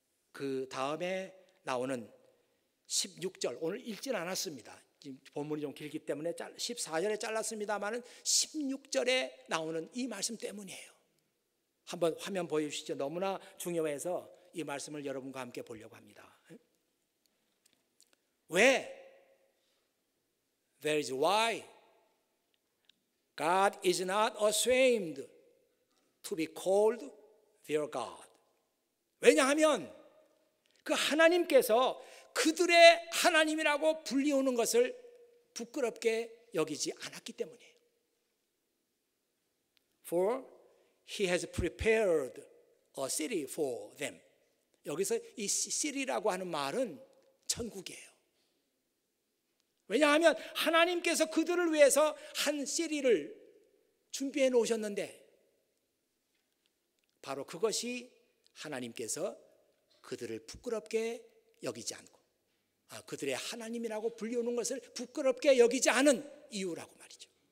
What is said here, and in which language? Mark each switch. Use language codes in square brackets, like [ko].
[ko] 그 다음에 나오는 16절, 오늘 읽진 않았습니다. 지금 본문이 좀 길기 때문에 14절에 잘랐습니다만 16절에 나오는 이 말씀 때문이에요. 한번 화면 보여주시죠. 너무나 중요해서 이 말씀을 여러분과 함께 보려고 합니다. 왜? [en] That is why God is not ashamed to be called their God. [ko] 왜냐하면 그 하나님께서 그들의 하나님이라고 불리우는 것을 부끄럽게 여기지 않았기 때문이에요. [en] For he has prepared a city for them. [ko] 여기서 이 city라고 하는 말은 천국이에요. 왜냐하면 하나님께서 그들을 위해서 한 시리를 준비해 놓으셨는데 바로 그것이 하나님께서 그들을 부끄럽게 여기지 않고 그들의 하나님이라고 불리우는 것을 부끄럽게 여기지 않은 이유라고 말이죠.